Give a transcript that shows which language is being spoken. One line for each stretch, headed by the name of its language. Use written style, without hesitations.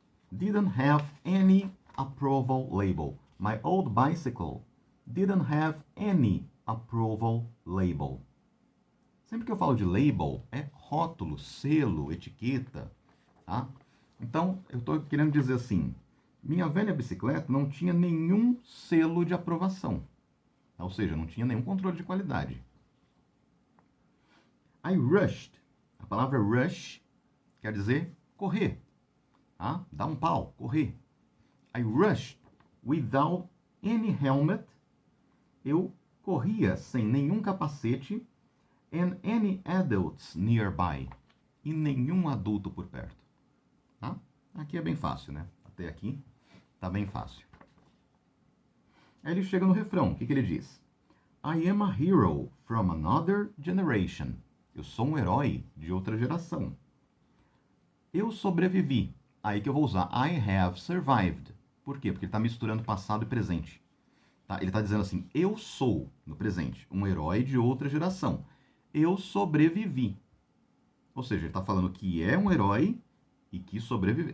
English: Didn't have any approval label. My old bicycle didn't have any approval label.
Portuguese: Sempre que eu falo de label, é rótulo, selo, etiqueta, tá? Então, eu estou querendo dizer assim, minha velha bicicleta não tinha nenhum selo de aprovação. Ou seja, não tinha nenhum controle de qualidade.
English: I rushed.
Portuguese: A palavra rush quer dizer correr. Tá? Dar um pau, correr.
English: I rushed without any helmet.
Portuguese: Eu corria sem nenhum capacete.
English: And any adults nearby.
Portuguese: E nenhum adulto por perto. Tá? Aqui é bem fácil, né? Até aqui tá bem fácil. Aí ele chega no refrão. O que ele diz?
English: I am a hero from another generation.
Portuguese: Eu sou um herói de outra geração. Eu sobrevivi. Aí que eu vou usar
English: I have survived.
Portuguese: Por quê? Porque ele está misturando passado e presente. Tá? Ele está dizendo assim, eu sou, no presente, um herói de outra geração. Eu sobrevivi. Ou seja, ele está falando que é um herói e que sobreviveu.